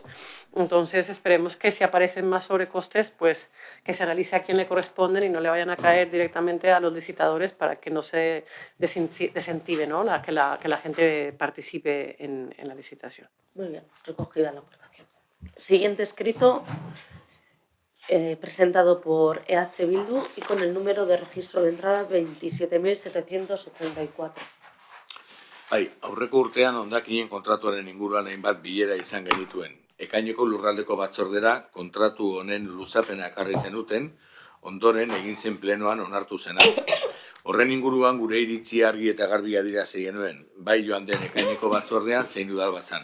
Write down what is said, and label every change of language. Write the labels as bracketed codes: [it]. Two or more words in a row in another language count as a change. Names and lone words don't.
[es] Entonces esperemos que si aparecen más sobrecostes, pues que se analice a quién le corresponden y no le vayan a caer directamente a los licitadores, para que no se desincentive, ¿no?, que la gente participe en la licitación. Muy bien, recogida la aportación. Siguiente escrito, presentado por EH Bildu y con el número de registro de entrada 27.784. [eu] Aurreko urtean hondakinen kontratuaren inguruan hainbat bilera izan genituen. Ekaineko lurraldeko batzordera kontratu honen luzapena ekarri zenuten, ondoren egin zen plenoan onartu zena. Horren inguruan gure iritzi argi eta garbi adierazi genuen, bai joan den ekaineko batzordean zein udalbatzan.